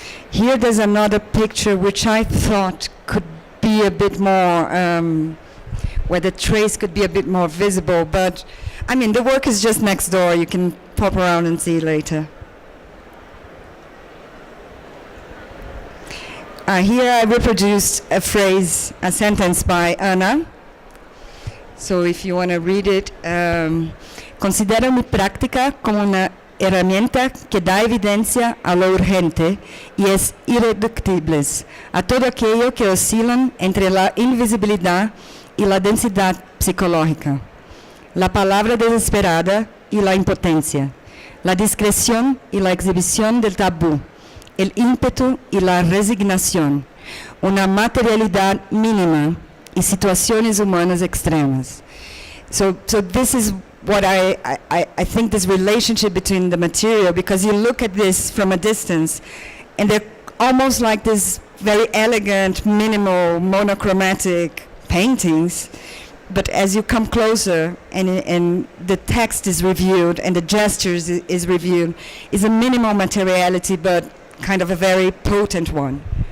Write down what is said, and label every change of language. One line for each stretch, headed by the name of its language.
English: Here there's another picture which I thought could be a bit more, where the trace could be a bit more visible, but I mean the work is just next door. You can pop around and see it later. Here I reproduced a phrase, a sentence by Anna. So if you want to read it,
Spanish: considero mi práctica como una herramienta que da evidencia a lo urgente y es irreductible a todo aquello que oscilan entre la invisibilidad y la densidad psicológica, la palabra desesperada y la impotencia, la discreción y la exhibición del tabú, el ímpetu y la resignación, una materialidad mínima y situaciones humanas extremas.
English: So this is what I think, this relationship between the material, because you look at this from a distance and they're almost like this very elegant, minimal, monochromatic paintings, but as you come closer and the text is reviewed and the gestures is reviewed, is a minimal materiality but kind of a very potent one.